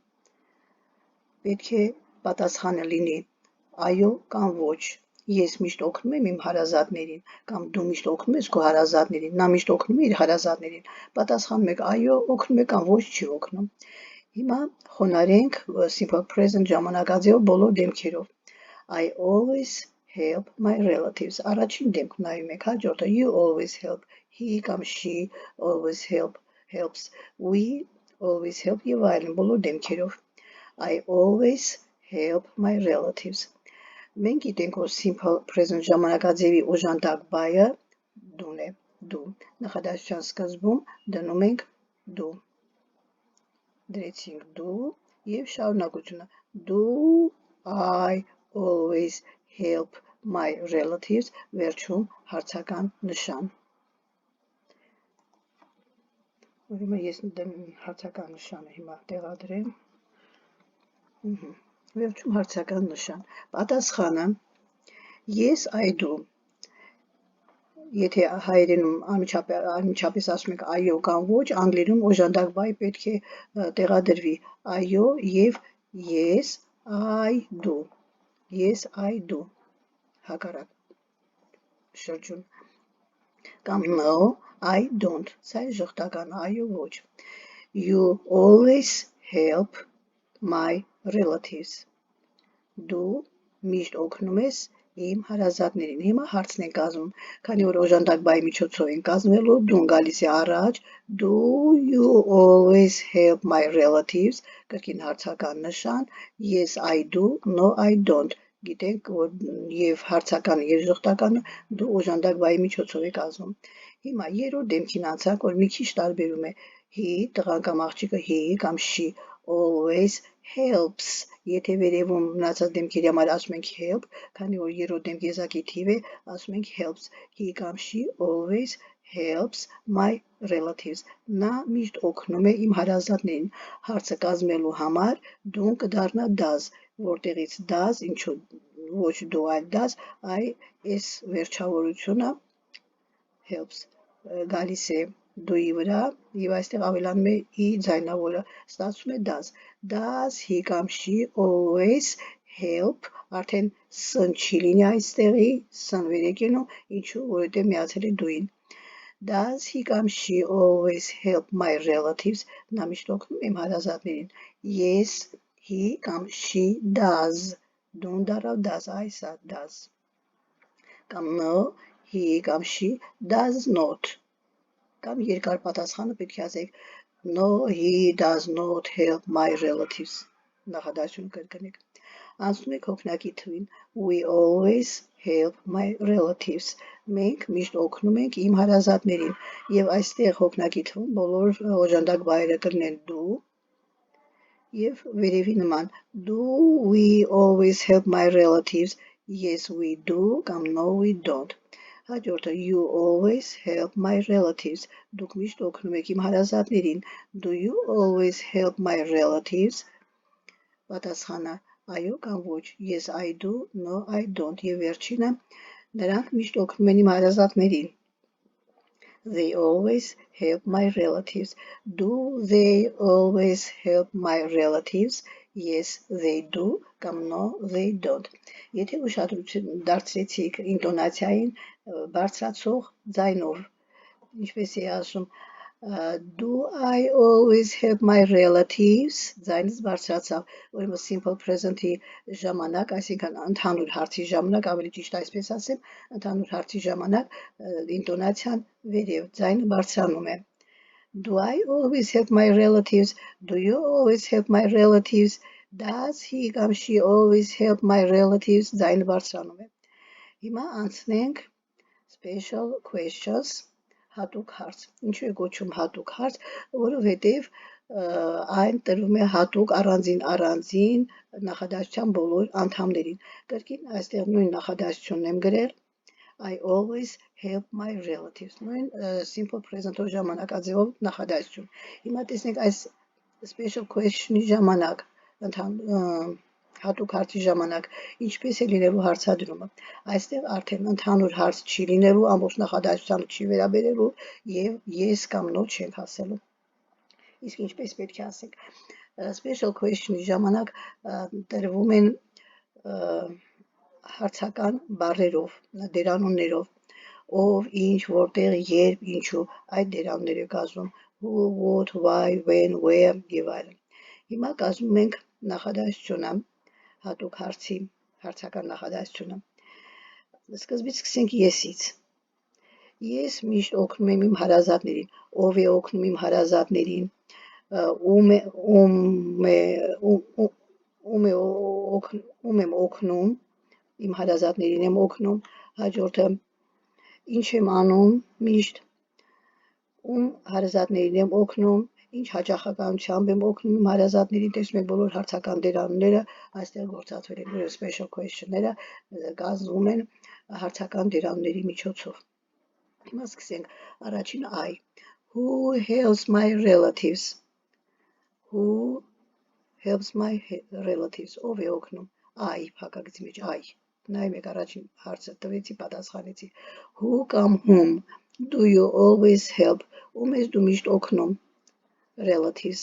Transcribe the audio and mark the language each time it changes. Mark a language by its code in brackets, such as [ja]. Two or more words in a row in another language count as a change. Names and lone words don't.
[hy] պետք է պատասխանը լինի այո կամ ոչ։ Ես միշտ օգնում եմ իմ հարազատներին, կամ դու միշտ օգնում ես քո հարազատներին, նա միշտ օգնում է իր հարազատներին։ Պատասխանում եք այո, օգնում է կամ ոչ չի օգնում։ Հիմա խոնարհենք [en] simple present [hy] ժամանակաձևով բոլոր դեմքերով։ [en] I always help my relatives. [hy] Առաջին դեմք նայում եք, հաջորդը [en] you always help, [hy] he կամ [en] she always helps, we always help [hy] եւ այլն բոլոր դեմքերով։ [en] I always help my relatives. [hy] Մենք գիտենք, որ [en] simple present [hy] ժամանակաձևի օժանդակ by-ը դուն է, դու։ Նախադասության սկզբում դնում ենք դու։ Դրեցինք դու եւ շարունակությունը do [en] I always help my relatives, [hy] վերջում հարցական նշան։ Ուրեմն ես հարցական նշանը հիմա տեղադրեմ։ Վերջում հարցական նշան։ Պատասխանը [en] yes I do։ [hy] Եթե հայերենում անմիջապես ասում եք այո կամ ոչ, անգլերեն օժանդակ by պետք է տեղադրվի այո եւ [en] yes I do։ Yes I do։ [hy] Հակառակ շրջուն կամ [en] no I don't, [hy] սա է ժխտական այո ոչ։ [en] You always help my relatives. [hy] Դու միշտ օգնում ես իմ հարազատներին։ Հիմա հարցն են կազմում, քանի որ օժանդակ by միջոցով են կազմվելու, դուն գալիս է առաջ, [en] do you always help my relatives, [hy] կրկին հարցական նշան, [en] yes I do, no I don't։ [hy] Գիտենք, որ եւ հարցականը եւ ժխտականը դու օժանդակ by միջոցով է կազմում։ Հիմա երրորդ դեմքին անցանք, որ մի քիչ տարբերում է he, տղան կամ աղջիկը he կամ [en] she always helps։ [hy] Եթե վերևում մնացած դեմքերի համար ասում ենք help, քանի որ երրորդ դեմք եզակի թիվ է, ասում ենք helps։ He կամ [en] she always helps my relatives. [hy] Նա միշտ օգնում է իմ հարազատներին։ Հարցը կազմելու համար դուն կդառնա does, որտեղից does, ինչու ոչ դու այլ does, այս վերջավորությունը helps գալիս է դուի վրա եւ այստեղ ավելանում է ի ձայնավորը, ստացվում է [en] does he [hy] կամ [en] she always help, [hy] արդեն սն չի լինի այստեղի, սն վեր է կենում, ինչու, որովհետեւ միացել է դուին։ [en] Does he [hy] կամ [en] she always help my relatives, [hy] նա միշտ օգնում է իմ հարազատներին։ [en] Yes he [hy] կամ [en] she does, [hy] դուն դառավ does, այսա does։ [en] Կամ no he կամ she does not, [hy] կամ երկար պատասխանը պետք է ասեք [en] no he does not help my relatives։ [hy] Նախադասություն կրկնեք։ Անցնում եք հոգնակի թվին [en] we always help my relatives։ [hy] Մենք միշտ օգնում ենք իմ հարազատներին եւ այստեղ հոգնակի թվում բոլոր օժանդակ բայերը կլինեն դու եւ վերևի նման [en] do we always help my relatives, yes we do կամ no we don't։ Հաջորդը you always help my relatives, [hy] դուք միշտ օգնում եք իմ հարազատներին, [en] do you always help my relatives։ [hy] Պատասխանը այո կամ ոչ, [en] yes I do, no I don't [hy] եւ վերջինը նրանք միշտ օգնում են իմ հարազատներին։ [en] They always help my relatives. Do they always help my relatives? yes, they do [hy] կամ [en] no, they don't։ [hy] Եթե ուշադրություն դարձրեցիք ինտոնացիային բարձրացող ձայնով, ինչպես է ասում [en] do I always help my relatives, [hy] ձայնից բարձրացավ, ուրեմն [en] simple present-ի [hy] ժամանակ, այսինքն ընդհանուր հարցի ժամանակ, ավելի ճիշտ այսպես ասեմ, ընդհանուր հարցի ժամանակ ինտոնացիան վերև, ձայնը բարձրանում է։ Do I always help my relatives? [en] Do you always help my relatives? Does he կամ she always help my relatives? [hy] Ձայնը բարձրանում է։ Հիմա անցնենք [en] special questions, [hy] հատուկ հարց։ Ինչու է կոչում հատուկ հարց, որովհետև այն տրվում է հատուկ առանձին նախադասության բոլոր անդամներին։ Կրկին այստեղ նույն նախադասությունն եմ գրել, [en] I always help my [hy] relatives, նույն [en] simple present-ով [hy] ժամանակաձևով նախադասություն։ Հիմա տեսնենք այս [en] special question-ի [hy] ժամանակ, հատուկ հարցի ժամանակ ինչպես է լինելու հարցադրումը։ Այստեղ արդեն ընդհանուր հարց չի լինելու, ամբողջ նախադասությանը չի վերաբերելու եւ yes կամ no չենք ասելու։ Իսկ ինչպես պետք է ասենք։ [en] Special question-ի [hy] ժամանակ տրվում են հարցական բառերով, դերանուններով, ով, ինչ, որտեղ, երբ, ինչու, այդ դերանունները կազմում [en] who, what, why, when, where [hy] եւ այլն։ Հիմա կազմում ենք նախադասությունը, հատուկ հարցի, հարցական նախադասությունը։ Սկզբից սկսենք yes-ից։ Ես միշտ օգնում եմ իմ հարազատներին, ով է օգնում իմ հարազատներին, ում եմ օգնում, իմ հարազատներին եմ օգնում, հաջորդը ինչ եմ անում միշտ, ում հարազատներին եմ օգնում, ինչ հաճախականությամբ եմ օգնում իմ հարազատներին, տեսնում եք բոլոր հարցական դերանունները այստեղ գործածվել են, [en] special question-ները [hy] կազմվում են հարցական դերանունների միջոցով։ Հիմա սկսենք առաջին I, [en] who helps my relatives, who helps my relatives, [hy] ով է օգնում, I, փակագծի մեջ I, նայում եք առաջին հարցը տվեցի, պատասխանեցի, [en] who կամ whom do you always help, [hy] ում ես դու միշտ օգնում, relatives,